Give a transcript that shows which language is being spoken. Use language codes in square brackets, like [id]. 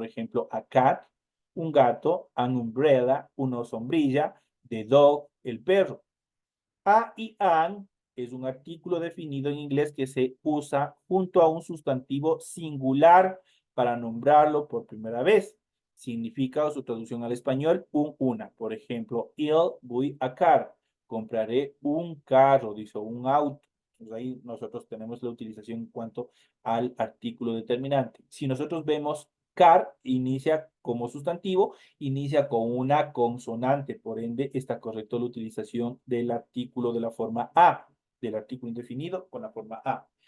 [es] Por ejemplo, [en] a cat, [es] un gato, [en] an umbrella, [es] una sombrilla, [en] the dog, [es] el perro. A y an es un artículo definido en inglés que se usa junto a un sustantivo singular para nombrarlo por primera vez. Significa, o su traducción al español, una. Por ejemplo, [en] I'll buy a car. [es] Compraré un carro, dice, un auto. Entonces ahí nosotros tenemos la utilización en cuanto al artículo determinante. Si nosotros vemos car, inicia como sustantivo, inicia con una consonante, por ende está correcto la utilización del artículo de la forma A, del artículo indefinido con la forma A.